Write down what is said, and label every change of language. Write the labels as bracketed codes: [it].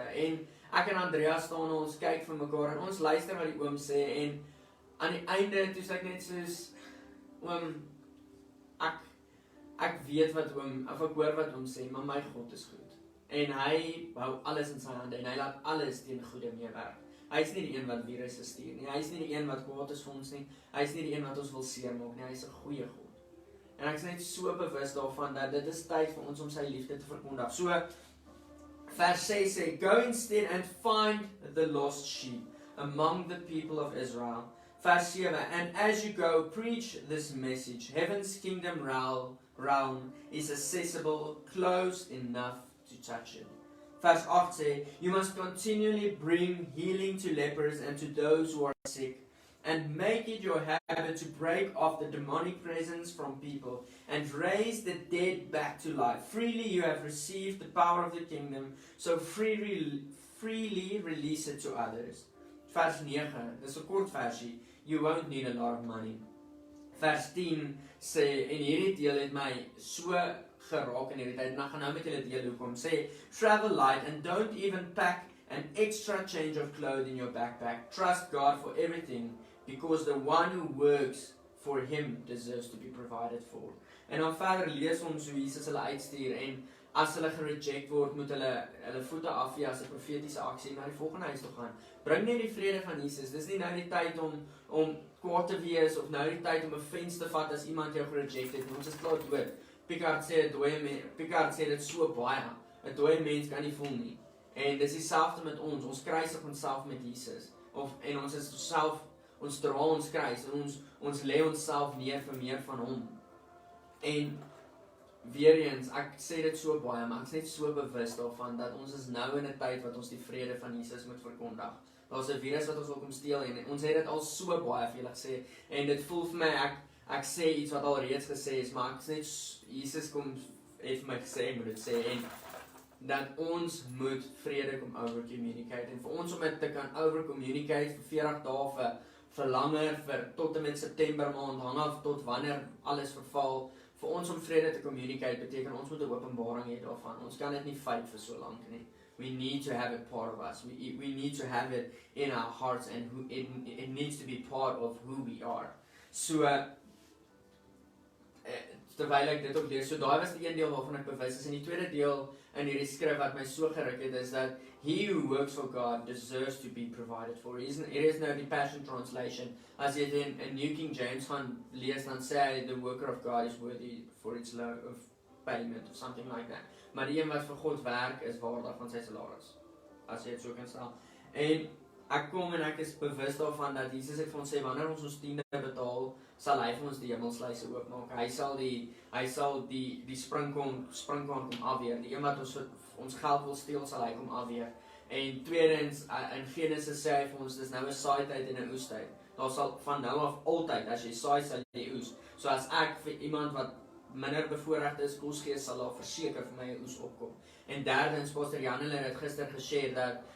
[af] En ek en Andrea staan, ons kyk vir mekaar, en ons luister wat die oom sê, en aan die einde, toe sê ek net soos, oom, ek weet wat oom, of ek hoor wat oom sê, maar my God is goed. En hy hou alles in sy hande, en hy laat alles teen goeie meewerk. Hy is nie die een wat virusse stuur nie, hy is nie die een wat kwaad is vir ons nie, hy is nie die een wat ons wil seermaak nie, hy is 'n goeie God. En ek is net so bewus daarvan, dat dit is tyd vir ons om sy liefde te verkondig. [en] So, [af] vers 6 sê, [en] go instead and find the lost sheep among the people of Israel. [af] Vers 7, [en] and as you go, preach this message. Heaven's kingdom realm is accessible, close enough to touch it. [af] Vers 8 sê, [en] you must continually bring healing to lepers and to those who are sick, and make it your habit to break off the demonic presence from people, and raise the dead back to life. Freely you have received the power of the kingdom, so freely release it to others. [af] Vers 9, dis 'n kort versie, [en] you won't need a lot of money. [af] Vers 10 sê, en hierdie deel het my so geraak in hierdie tyd, en ek gaan nou met julle deel hoekom, sê, [en] travel light and don't even pack an extra change of clothes in your backpack. Trust God for everything, because the one who works for him deserves to be provided for. [af] En dan verder lees ons hoe Jesus hulle uitstuur, en as hulle gereject word, moet hulle voete afvee as 'n profetiese aksie na die volgende huis toe gaan. Bring net die vrede van Jesus. Dis nie nou die tyd om kwaad te wees, of nou die tyd om 'n offense te vat as iemand jou gereject het. Ons is klaar dood. Picard sê dit so baie. 'n Dooie mens kan nie voel nie. En dis dieselfde met ons. Ons kruisig onsself met Jesus. En ons is self, ons dra ons kruis, en ons lê onsself neer vir meer van hom. En weer eens, ek sê dit so baie, maar ek is net so bewus daarvan, dat ons is nou in 'n tyd wat ons die vrede van Jesus moet verkondig. Daar's 'n virus wat ons wil kom steel, en ons het dit al so baie vir julle gesê, en dit voel vir my, ek sê iets wat al reeds gesê is, maar ek is net, Jesus het vir my gesê, moet dit sê, en dat ons moet vrede kom over-communicate, en vir ons om dit te kan over-communicate vir 40 dae, vir langer, vir tot en met September maand, hang af tot wanneer alles verval, vir ons om vrede te communicate, beteken ons moet 'n openbaring hê daarvan, ons kan dit nie fight vir so lank nie. [en] We need to have it part of us, we need to have it in our hearts, and it needs to be part of who we are. [af] So, terwyl ek dit ook lees, so daai was die een deel waarvan ek bewus is, en die tweede deel in hierdie skrif wat my so geruk het, is dat [en] he who works for God deserves to be provided for. It is [af] nou die Passion Translation. As jy dit in [en] New King James [af] gaan lees, dan sê hy, [en] the worker of God is worthy for its low of payment, of something like that. [af] Maar die een wat vir God werk, is waardig van sy salaris, as jy dit so kan stel. En ek kom en ek is bewus daarvan, dat Jesus het vir ons sê, wanneer ons tiende betaal, sal hy vir ons die hemelsluise oopmaak. Hy sal die springkaan kom afweer. Die een wat ons geld wil steel, sal hy kom afweer. En tweedens, in Genesis sê hy vir ons, dis nou 'n saaityd en 'n oestyd. Daar sal van nou af altyd, as jy saai, sal jy oes. So as ek vir iemand wat minder bevoorregd is, kos gee, sal daar verseker vir my 'n oes opkom. En derdens, Pastor Jan het gister geshare dat